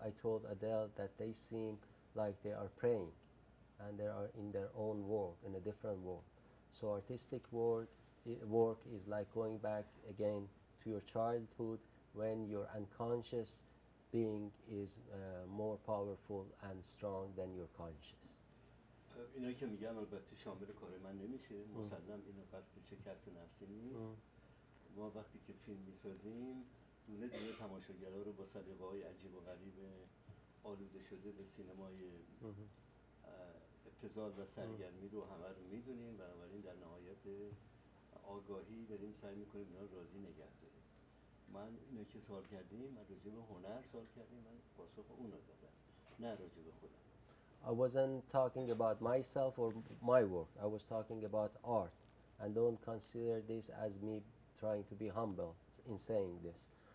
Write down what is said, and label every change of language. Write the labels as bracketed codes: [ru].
[en] I told Adel that they seem like they are praying, and they are in their own world, in a different world. So artistic work is like going back again to your childhood, when your unconscious being is more powerful and strong than your conscious. [fa] اینایی که میگم البته شامل کار من نمیشه، مسلم اینو قصد شکست نفسی نیست. ما وقتی که فیلم میسازیم دونه دونه تماشاگرها رو با سلیقه‌های عجیب و غریب آلوده شده به سینمای ابتذال و سرگرمی رو همه رو میدونیم، بنابراین در نهایت آگاهی داریم سعی میکنیم اینا رو راضی نگه داریم. من اینو که سوال کردیم، من راجع به هنر سوال کردیم، من پاسخ اون رو دادم، نه راجع به خودم. [en] I wasn't talking about myself or my work. I was talking about art, and don't consider this as me trying to be humble in saying this.